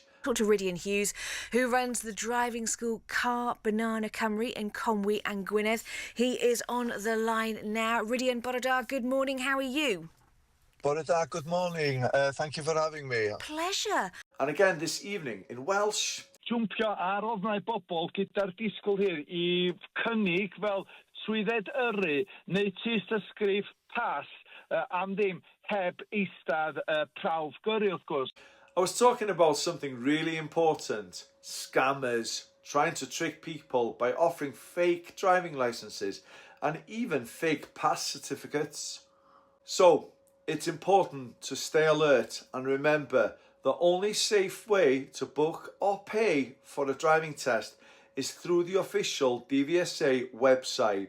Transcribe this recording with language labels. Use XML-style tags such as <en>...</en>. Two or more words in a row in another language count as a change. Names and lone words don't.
<en>Talk to Rydian Hughes, who runs the driving school Car Banana Cymru in Conwy and Gwynedd. He is on the line now. Rydian Borodar, good morning. How are you?</en> <cy>Bore da,</cy> <en>good morning. Thank you for having me. Pleasure. And again this evening in Welsh.</en> <cy>Jwmpio ar ofnau bobl gyda'r disgwyl hir I cynnig fel swydded yrru neu tystysgrif pas am ddim heb eistedd prawf gyrru wrth gwrs.</cy> <en>I was talking about something really important. Scammers trying to trick people by offering fake driving licenses and even fake pass certificates. So it's important to stay alert and remember the only safe way to book or pay for a driving test is through the official DVSA website.</en>